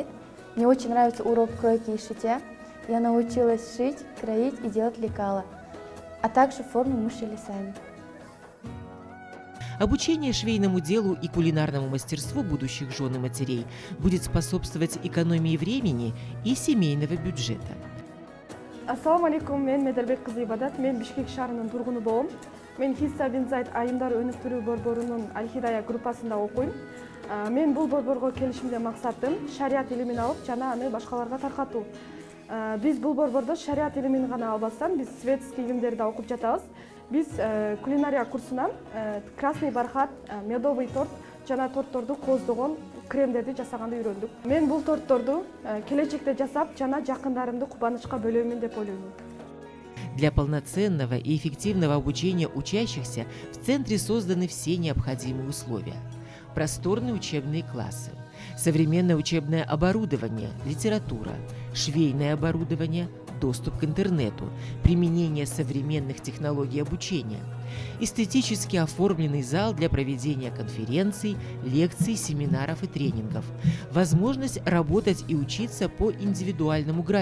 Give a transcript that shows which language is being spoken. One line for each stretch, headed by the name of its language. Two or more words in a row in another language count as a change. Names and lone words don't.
Russian: Мне очень нравится урок кройки и шитья. Я научилась шить, кроить и делать лекала, а также формы мы шили сами. Обучение швейному делу и кулинарному мастерству будущих жен и матерей будет способствовать экономии времени и семейного бюджета.
Arabic: السلام عليكم,
Kyrgyz: мен Медалбек кызы Ибадат, мен Бишкек шаарынын тургуну болом. Мен Хисса бин Заид айымдар өнүктүрүү борборунун Аль-Хидая группасында окуйм. Мен бул борборго келишимден максатым шариат илимин алып, жана аны башкаларга таркатуу. Биз бул борбордо шариат илимин гана албастан, биз светский илимдерди да окуп жатабыз. Биз кулинария курсунан
Russian: красный бархат, медовый торт
Kyrgyz: жана тортторду кооздогон кремдерди жасаганды үйрөндүк. Мен бул тортторду келечекте жасап, жана жакындарымды кубанычка бөлөмүн деп ойлойм.
Russian: Для полноценного и эффективного обучения учащихся в центре созданы все необходимые условия. Просторные учебные классы, современное учебное оборудование, литература, швейное оборудование, доступ к интернету, применение современных технологий обучения, эстетически оформленный зал для проведения конференций, лекций, семинаров и тренингов, возможность работать и учиться по индивидуальному графику.